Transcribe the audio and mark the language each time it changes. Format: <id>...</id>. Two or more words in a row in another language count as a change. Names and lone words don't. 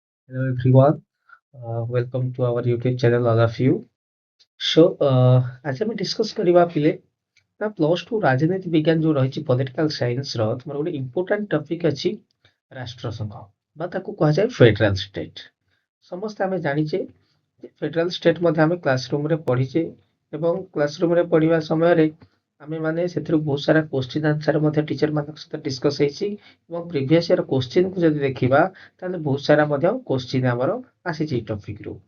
<en>Hello everyone, welcome to our YouTube channel, all of you.</en> <or>आज ଆମେ डिस्कस କରିବା ପିଲେ ନା</or> <en>plus two</en> <or>ରାଜନୀତି ବିଜ୍ଞାନ ଯୋଉ ରହିଛି</or> <en>political science</en> <or>ର ତୁମର ଗୋଟେ</or> <en>important topic</en> <or>ଅଛି ରାଷ୍ଟ୍ରସଂଘ ବା ତାକୁ କୁହାଯାଏ</or> <en>federal state.</en> <or>ସମସ୍ତେ ଆମେ ଜାଣିଛେ ଯେ</or> <en>federal state</en> <or>ମଧ୍ୟ ଆମେ କ୍ଲାସରୁମ୍ ରେ ପଢିଛେ ଏବଂ କ୍ଲାସରୁମ୍ ରେ ପଢିବା ସମୟରେ ଆମେ ମାନେ ସେଥିରୁ ବହୁତ ସାରା</or> <en>question answer</en> <or>ମଧ୍ୟ ଟିଚର ମାନଙ୍କ ସହିତ ଡିସ୍କସ୍ ହେଇଛି ଏବଂ</or> <en>previous year question</en> <or>କୁ ଯଦି ଦେଖିବା ତାହେଲେ ବହୁତ ସାରା ମଧ୍ୟ କୋଶ୍ଚିନ୍ ଆମର ଆସିଛି ଏଇ ଟପିକ୍ ରୁ।</or>